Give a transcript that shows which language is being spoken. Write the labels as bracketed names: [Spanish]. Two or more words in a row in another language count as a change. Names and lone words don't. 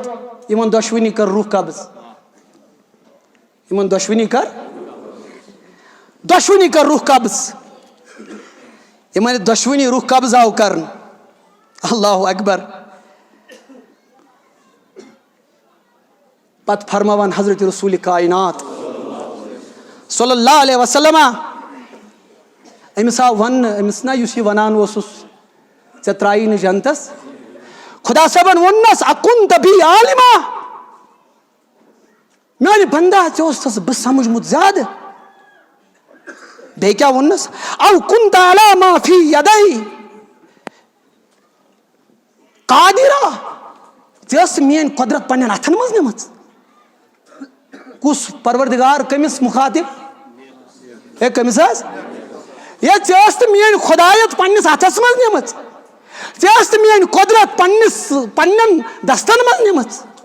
[Kashmiri] یِمن دۄشوٕنی کٔر روح قبض. یِمن دۄشوٕنی کٔر روح قبض. یِمن دۄشوٕنی روح قبض آو کرنہٕ. اللہ اکبر. پتہٕ فرماوان حضرت رسول کائنات [Arabic] صلی اللہ علیہ وسلم [Kashmiri] أمِس آو وننہٕ أمِس نا یُس یہِ ونان اوسُس ژےٚ ترٛایی نہٕ جنتس. خۄدا صٲبن ووٚننس [Arabic] اکُنت بی عالما. [Kashmiri] میانہِ بندا ژےٚ اوسُس بہٕ سمجھمُت زیادٕ. بیٚیہِ کیٛاہ ووٚننس [Arabic] او کُنت علی ما فی یدی قادرا. [Kashmiri] ژےٚ ٲسہٕ میٲنۍ قۄدرت پننٮ۪ن اتھن منٛز نِمٕژ. کُس پروردگار کٔمِس مُخاطب؟ ہے کٔمِس حظ؟ ہے ژےٚ ٲس تہٕ میٲنۍ خۄدایت پننِس اتھس منٛز نِمٕژ. ژےٚ ٲس تہٕ میٲنۍ قۄدرت پننٮ۪ن دستن منٛز نِمٕژ.